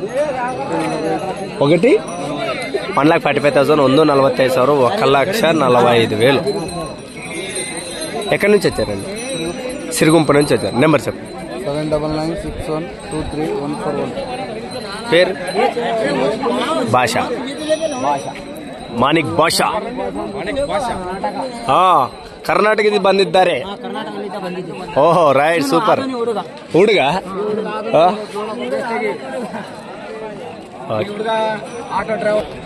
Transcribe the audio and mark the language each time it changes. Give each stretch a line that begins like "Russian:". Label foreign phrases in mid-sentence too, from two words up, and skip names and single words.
Telugu: 1,45,000 145,000 1,45,000. ఎక్కడి నుంచి వచ్చారండి? సిరుగుంప నుంచి వచ్చారు. నెంబర్ చెప్పు. 7996123141. పేరు? భాష.
Kannada: ಮಾನಿಕ್ ಭಾಷಾ ಕರ್ನಾಟಕದ ಬಂದಿದ್ದಾರೆ. ಓಹೋ
English: right super.
Kannada: ಹುಡುಗ
English: auto driver.